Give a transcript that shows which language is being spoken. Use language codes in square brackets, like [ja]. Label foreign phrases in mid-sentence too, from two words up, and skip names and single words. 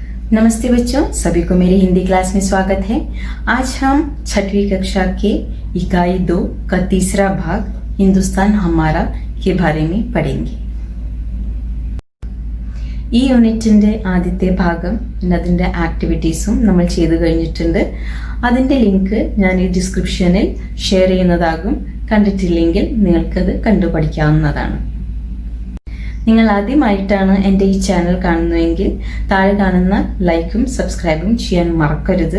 [hi] नमस्ते बच्चों, सभी को मेरी हिंदी क्लास में स्वागत है। आज हम 6वीं कक्षा के इकाई 2 का तीसरा भाग हिंदुस्तान हमारा के बारे में पढ़ेंगे। [ml] ഈ യൂണിറ്റിന്റെ ആദ്യത്തെ ഭാഗം അതിന്റെ ആക്ടിവിറ്റീസും നമ്മൾ ചെയ്തു കഴിഞ്ഞിട്ടുണ്ട്. അതിന്റെ ലിങ്ക് ഞാൻ ഈ ഡിസ്ക്രിപ്ഷനിൽ ഷെയർ ചെയ്യുന്നതാകും. കണ്ടിട്ടില്ലെങ്കിൽ നിങ്ങൾക്കത് കണ്ടു പഠിക്കാവുന്നതാണ്. നിങ്ങൾ ആദ്യമായിട്ടാണ് എൻ്റെ ഈ ചാനൽ കാണുന്നതെങ്കിൽ താഴെ കാണുന്ന ലൈക്കും സബ്സ്ക്രൈബും ചെയ്യാൻ മറക്കരുത്.